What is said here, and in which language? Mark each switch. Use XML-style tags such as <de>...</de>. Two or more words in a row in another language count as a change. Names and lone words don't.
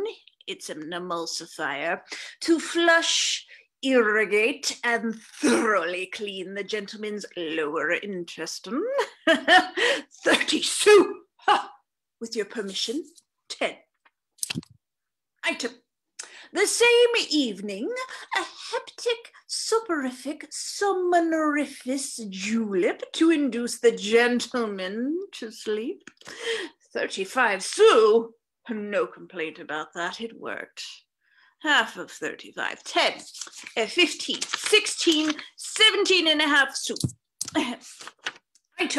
<en>It's an emulsifier to flush, irrigate, and thoroughly clean the gentleman's lower intestine. 30 sous! Ha! With your permission, 10. Item. The same evening, a heptic, soporific, somnoriferous julep to induce the gentleman to sleep. 35 sous. No complaint about that, it worked. Half of 35, 10, 15, 16, 17 and a half sous. Item.</en>